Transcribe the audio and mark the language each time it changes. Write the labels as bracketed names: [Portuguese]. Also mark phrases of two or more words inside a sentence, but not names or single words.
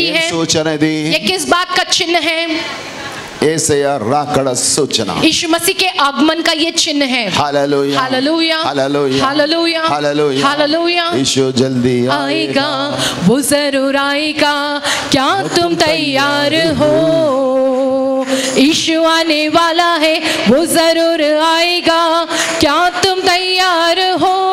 [Telugu] ఏం [Hindi] है. [Telugu] సూచన ఇది? [Hindi] ये किस बात का चिन्ह है? [Telugu] యేసయ్య రాకడ సూచన. [Hindi] यीशु मसीह के आगमन का ये चिन्ह है. हालेलुया हालेलुया, हालेलुया हालेलुया, हालेलुया हालेलुया. यीशु जल्दी आएगा, वो जरूर आएगा, क्या तुम तैयार हो? यीशु आने वाला है, वो जरूर आएगा, क्या तुम तैयार हो?